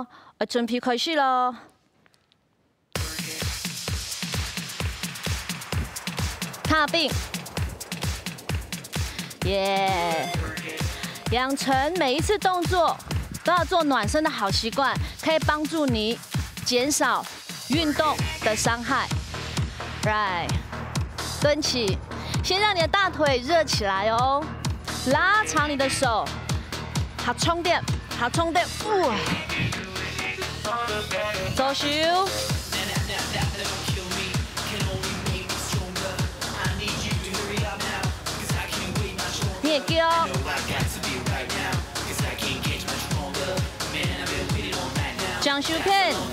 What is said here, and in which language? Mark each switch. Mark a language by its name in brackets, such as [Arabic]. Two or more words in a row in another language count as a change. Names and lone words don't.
[Chinese] 我準備開始咯。踏冰，耶！養成每一次動作都要做暖身的好習慣，可以幫助你減少運動的傷害。Right，蹲起，先讓你的大腿熱起來哦，拉長你的手，好充電，好充電，左手，你也叫，將手片。